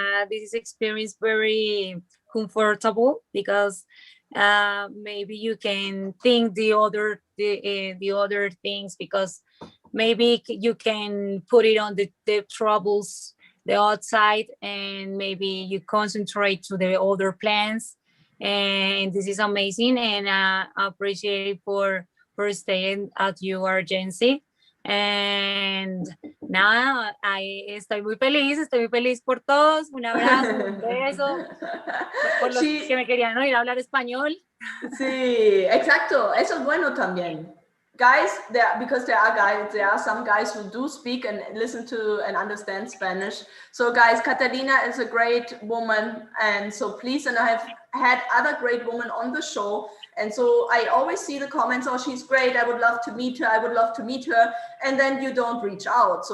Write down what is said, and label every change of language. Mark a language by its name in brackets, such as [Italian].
[English] This is experience very comfortable because maybe you can think the other things, because maybe you can put it on the troubles, the outside, and maybe you concentrate to the other plans. And this is amazing, and appreciate it for staying at your agency. [Spanish] And nada, estoy muy feliz por todos. Un abrazo, un beso, por los que me querían oír hablar español. Sí, exacto, eso es bueno también. [English] Guys, because there are some guys who do speak and listen to and understand Spanish. So guys, Catalina is a great woman, and so please, and I have had other great women on the show, and so I always see the comments, oh, she's great, I would love to meet her, I would love to meet her, and then you don't reach out.